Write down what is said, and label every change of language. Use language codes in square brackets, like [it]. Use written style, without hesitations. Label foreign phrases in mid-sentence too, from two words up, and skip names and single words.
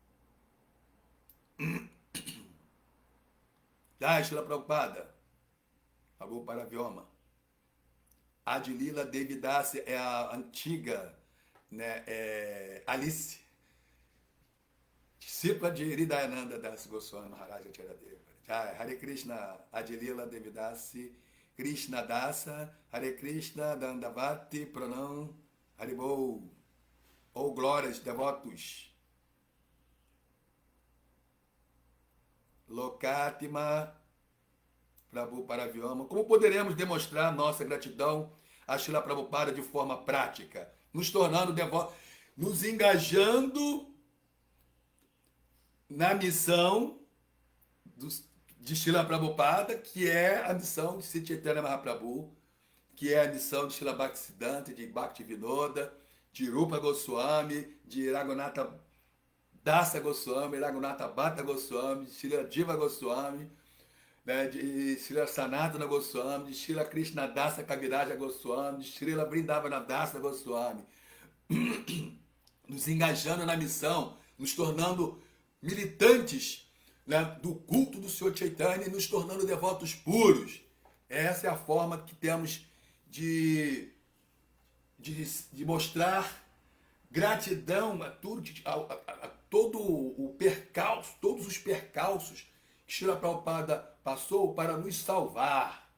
[pt] Jai Shila Prabhupada, Prabhu Paravyoma. Adilila Devidasi é a antiga, né, Alice, discípula de Hridayananda Das Goswami Maharaj Charadeva. Hare Krishna, Adilila Devidasi, Krishna Dasa, Hare Krishna, [sa] Dandavati, Pranam, [pt] Haribol, ou glórias, devotos. Lokatima, Prabhu Paravyama. Como poderemos demonstrar nossa gratidão a Srila Prabhupada de forma prática? Nos tornando devotos, nos engajando na missão de Srila Prabhupada, que é a missão de Chaitanya Mahaprabhu, que é a missão de Srila Bhaktisiddhanta, de Bhaktivinoda, de Rupa Goswami, de Raghunatha Dasa Goswami, Raghunatha Bhatta Goswami, de Srila Jiva Goswami, né, de Srila Sanatana Goswami, de Srila Krishna Dasa Kaviraja Goswami, de Srila Vrindavana Dasa Goswami, nos engajando na missão, nos tornando militantes, né, do culto do Senhor Chaitanya e nos tornando devotos puros. Essa é a forma que temos de mostrar gratidão a tudo, a todo o percalço, todos os percalços que Srila Prabhupada passou para nos salvar.